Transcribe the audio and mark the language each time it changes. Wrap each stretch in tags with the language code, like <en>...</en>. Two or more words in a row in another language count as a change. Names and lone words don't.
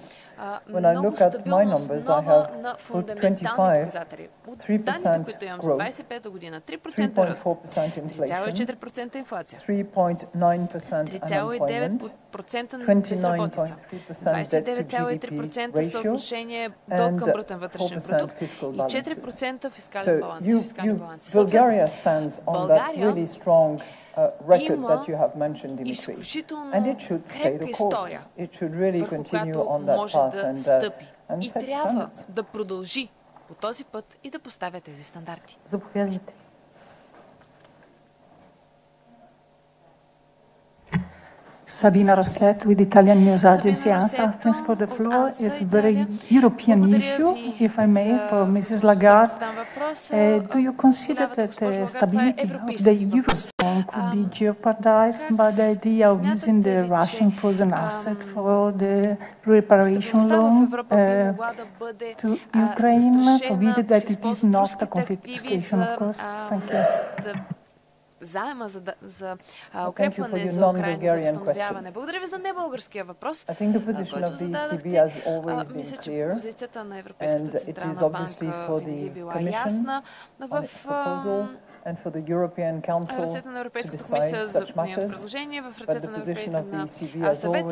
<en>When I look at my numbers, I have for 25, 3% growth, 3.4% inflation, 3.9% unemployment, 29.3% debt to GDP ratio, and 4% fiscal balances. So Bulgaria stands on that really strong record that you have mentioned, Dimitri, and it should stay the course. It should really continue on that path and set standards.</en> <bg>по този път и да поставя тези стандарти. Заповядайте.</bg> <en>Sabina Rosset with Italian News Agency ANSA. Thanks for the floor. It's a very European issue, if I may, for Mrs. Lagarde. Do you consider that the stability of the Eurozone could be jeopardized by the idea of using the Russian frozen asset for the reparation loan to Ukraine, provided that it is not a conflict escalation, of course? Thank you.</en> <bg>Заема за укрепване за Украина, за възстановяване. Благодаря ви за небългарския въпрос. Който зададахте. Мисля, че позицията на Европейската централна банка винаги била ясна. В ръцете на Европейската комисия за нейното предложение, в ръцете на съвета</bg>